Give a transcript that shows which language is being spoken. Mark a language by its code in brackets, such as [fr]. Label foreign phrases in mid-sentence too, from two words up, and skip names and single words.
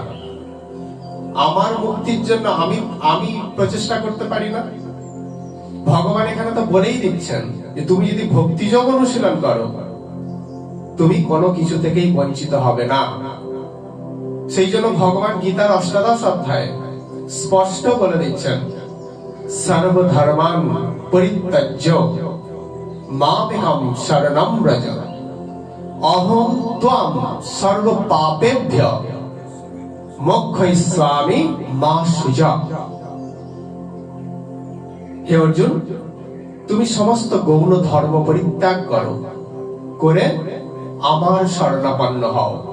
[bn] আমার মুক্তির জন্য আমি প্রচেষ্টা করতে পারি না। ভগবান এখানে তো বলেই দিচ্ছেন যে তুমি যদি ভক্তিযোগ অনুশীলন করো, তুমি কোনো কিছু থেকেই বঞ্চিত হবে না। সেই জন্য ভগবান গীতার অষ্টাদশ অধ্যায়ে স্পষ্ট বলে দিচ্ছেন, [sa] সর্বধর্মান পরিত্যাজ্য মামেকং শরণং ব্রজ অহং ত্বং সর্ব পাপেভ্যঃ মোক্ষয়িষ্যামি মা শুচা। [bn] হে অর্জুন, তুমি সমস্ত গৌণ ধর্ম পরিত্যাগ করো, করে আমার শরণাপন্ন হও।